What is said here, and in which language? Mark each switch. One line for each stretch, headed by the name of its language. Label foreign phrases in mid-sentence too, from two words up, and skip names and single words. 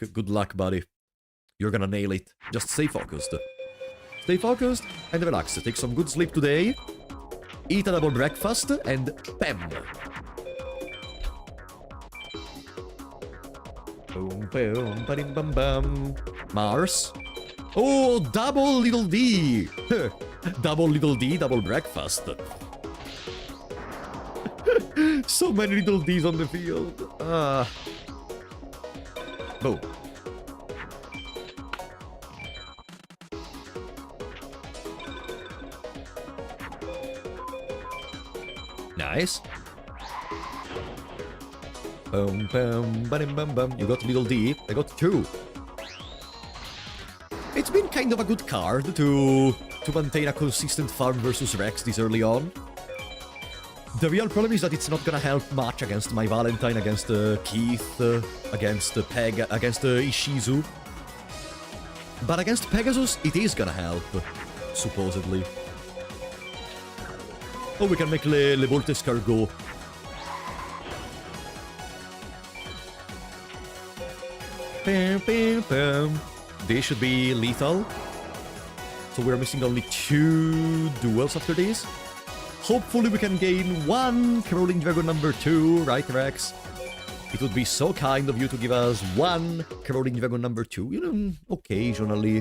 English: Good luck, buddy. You're gonna nail it. Just stay focused. Stay focused and relax. Take some good sleep today. Eat a double breakfast and bam! Boom, boom, ba-dim, bam, bam. Mars. Oh, double little D! Double little D, double breakfast. So many little Ds on the field. Boom. Nice. Boom, boom, ba-dim, bam, bam. You got little D. I got 2. It's been kind of a good card to maintain a consistent farm versus Rex this early on. The real problem is that it's not gonna help much against my Valentine, against Keith, against Peg, against Ishizu. But against Pegasus, it is gonna help, supposedly. Oh, we can make Le Voltescar go. Bam, bam, bam. They should be lethal. So we're missing only 2 duels after this. Hopefully we can gain 1 Caroling Dragon number 2, right, Rex? It would be so kind of you to give us 1 Caroling Dragon number 2, you know, occasionally.